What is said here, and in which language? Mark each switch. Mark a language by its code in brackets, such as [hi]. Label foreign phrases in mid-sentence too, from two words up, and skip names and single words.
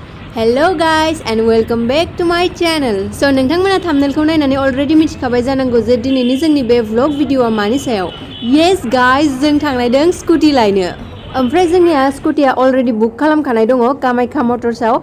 [en] Hello guys and welcome back to my channel. [brx] So नोंथांमोना thumbnailखौ नायनानै already मिथिखाबाय जानांगौ जे दिनैनि जोंनि बे vlog भिडिअआ मानि सायाव. [en] Yes guys [brx] जों थांनायदों स्कुटि लायनो. ओमफ्राय जोंनिया स्कुटिया already बुक खालामखानाय दङ कामाख्या मटर्सआव.